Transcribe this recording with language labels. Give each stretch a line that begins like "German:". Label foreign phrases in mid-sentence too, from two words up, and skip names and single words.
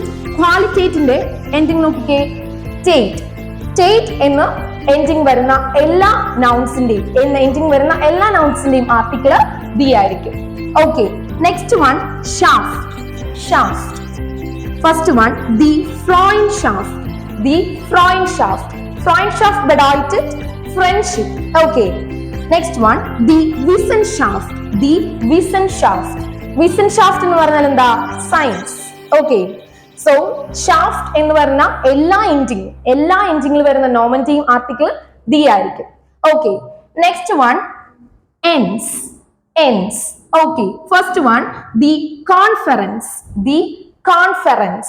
Malayalam: ക്വാളിറ്റേറ്റിന്റെ എൻഡിങ് നോക്കിക്കേ, സ്റ്റേറ്റ്. സ്റ്റേറ്റ് എന്ന് എൻഡിങ് വരുന്ന എല്ലാ നൗൺസിന്റെയും ആർട്ടിക്കിൾ ദി ആയിരിക്കും.
English: Okay, next one,
German: schaft, schaft.
English: first one,
German: die Freundschaft, die Freundschaft. Freundschaft bedeutet
English: friendship. Okay, next one, the
German: Wissenschaft, the Wissenschaft.
Malayalam: Wissenschaft എന്ന് പറഞ്ഞാൽ എന്താ? സയൻസ്.
English: Okay, so
Malayalam: ഷാഫ്റ്റ് എന്ന് പറഞ്ഞ എല്ലാ എൻഡിങ്ങിൽ വരുന്ന നോമന്റെയും ആർട്ടിക്കിൾ ദി ആയിരിക്കും.
English: Okay, next one, ens, ens. Okay, first one,
German: die Konferenz, die Konferenz.